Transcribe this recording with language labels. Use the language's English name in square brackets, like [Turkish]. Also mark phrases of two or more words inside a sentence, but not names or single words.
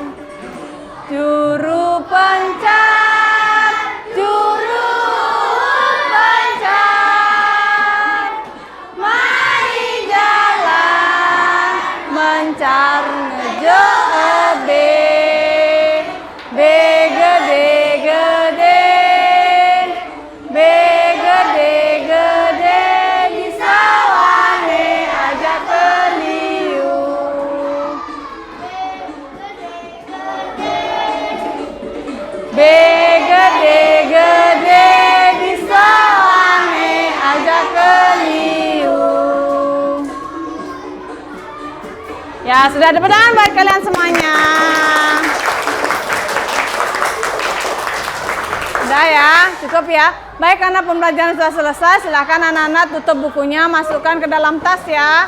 [Balinese] Juru pencar, mari jalan mencar ngejo be gede-gede, di sawane ajak keliung. Gede-gede di sawane ajak keliung. [Indonesian] Ya, sudah ada pedangan buat kalian semuanya. Udah ya, cukup ya. Baik, karena pembelajaran sudah selesai, silakan anak-anak tutup bukunya, masukkan ke dalam tas ya.